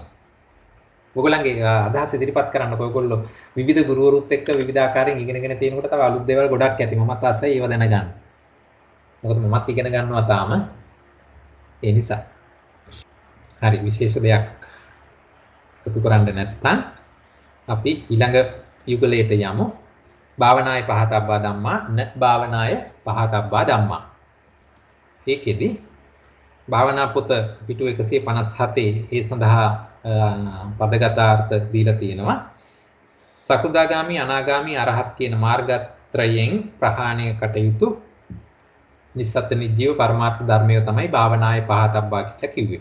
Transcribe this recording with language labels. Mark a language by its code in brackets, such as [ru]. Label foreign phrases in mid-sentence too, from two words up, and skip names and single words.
[si] ඔයගොල්ලන්ගේ අදහස් ඉදිරිපත් කරන්නකෝ. ඔයගොල්ලෝ විවිධ ගුරුවරුත් එක්ක විවිධ ආකාරයෙන් ඉගෙනගෙන තියෙනකොට තව අලුත් දේවල් ගොඩක් ඇති. මමත් ආසයි ඒව දැනගන්න. මොකද මමත් ඉගෙන ගන්නවා තාම. ඒ නිසා. හරි විශේෂ දෙයක් එකතු කරන්න නැත්නම් අපි ඊළඟ යුගලයට යමු. [pi] භාවනාය පහතබ්බා ධම්මා න භාවනාය පහතබ්බා ධම්මා. [si] ඒකෙදි භාවනා පොත පිටු 157 ඒ සඳහා පදගතාර්ථ දීලා තියෙනවා. සකුදාගාමි අනාගාමි අරහත් කියන මාර්ගත්‍රයෙන් ප්‍රහාණය කටයුතු නිස්සත්ත්‍ය නිජීව පරමාර්ථ ධර්මය තමයි [pi] භාවනාය පහතබ්බා [si] කියලා කිව්වේ.